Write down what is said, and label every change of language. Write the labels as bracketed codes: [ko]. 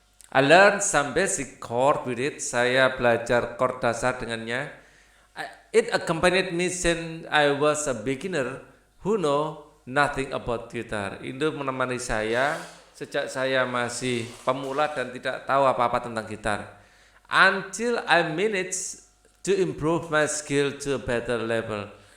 [en] I learned some basic chord with it. [id] Saya belajar chord dasar dengannya. [en] It accompanied me since I was a beginner who know nothing about guitar. [id] Itu menemani saya sejak saya masih pemula dan tidak tahu apa-apa tentang gitar. [en] Until I managed to improve my skill to a better level.